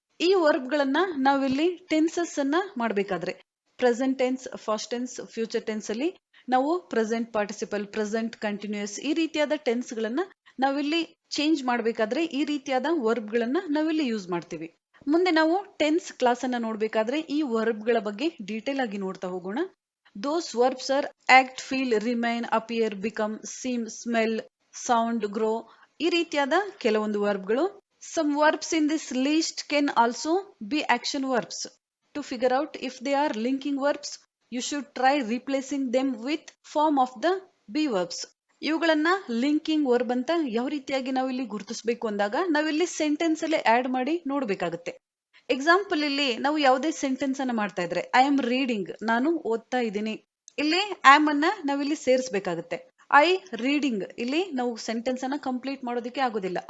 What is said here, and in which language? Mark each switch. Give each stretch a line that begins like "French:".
Kannada: ಈ ವರ್ಬ್ ಗಳನ್ನ ನಾವಿಲ್ಲಿ ಟೆನ್ಸಸ್ ಅನ್ನ ಮಾಡಬೇಕಾದ್ರೆ present tense, past tense, future tense ಅಲ್ಲಿ ನಾವು ಪ್ರೆಸೆಂಟ್ ಪಾರ್ಟಿಸಿಪಲ್, ಪ್ರೆಸೆಂಟ್ ಕಂಟಿನ್ಯೂಸ್, ಈ ರೀತಿಯಾದ ಟೆನ್ಸ್ ಗಳನ್ನ ನಾವಿಲ್ಲಿ ಚೇಂಜ್ ಮಾಡಬೇಕಾದ್ರೆ ಈ ರೀತಿಯಾದ ವರ್ಬ್ ಗಳನ್ನ ನಾವಿಲ್ಲಿ ಯೂಸ್ ಮಾಡ್ತೀವಿ. ಮುಂದೆ ನಾವು ಟೆನ್ಸ್ ಕ್ಲಾಸ್ ಅನ್ನ ನೋಡ್ಬೇಕಾದ್ರೆ ಈ ವರ್ಬ್ ಗಳ ಬಗ್ಗೆ ಡೀಟೇಲ್ ಆಗಿ ನೋಡ್ತಾ ಹೋಗೋಣ.
English: those verbs are act, feel, remain, appear, become, seem, smell, sound, grow,
Kannada: ಈ ರೀತಿಯಾದ ಕೆಲವೊಂದು ವರ್ಬ್ಗಳು.
English: Some verbs in this list can also be action verbs. To figure out if they are linking verbs, you should try replacing them with form of the be verbs.
Kannada: ಇವುಗಳನ್ನ linking verb ಅಂತ ಯಾವ ರೀತಿಯಾಗಿ ನಾವಿಲ್ಲಿ ಗುರುತಿಸಬೇಕು ಅಂದಾಗ ನಾವಿಲ್ಲಿ sentence ಅಲ್ಲಿ add ಮಾಡಿ ನೋಡ್ಬೇಕಾಗುತ್ತೆ. ಎಕ್ಸಾಂಪಲ್ ಇಲ್ಲಿ ನಾವು ಯಾವುದೇ ಸೆಂಟೆನ್ಸ್ ಅನ್ನ ಮಾಡ್ತಾ ಇದ್ರೆ
English: I am reading,
Kannada: ನಾನು ಓದ್ತಾ ಇದ್ದೀನಿ, ಇಲ್ಲಿ ಆಮ್ ಅನ್ನ ನಾವಿಲ್ಲಿ ಸೇರಿಸಬೇಕಾಗುತ್ತೆ.
English: I reading,
Kannada: ಇಲ್ಲಿ ನಾವು ಸೆಂಟೆನ್ಸ್ ಅನ್ನ ಕಂಪ್ಲೀಟ್ ಮಾಡೋದಕ್ಕೆ ಆಗೋದಿಲ್ಲ.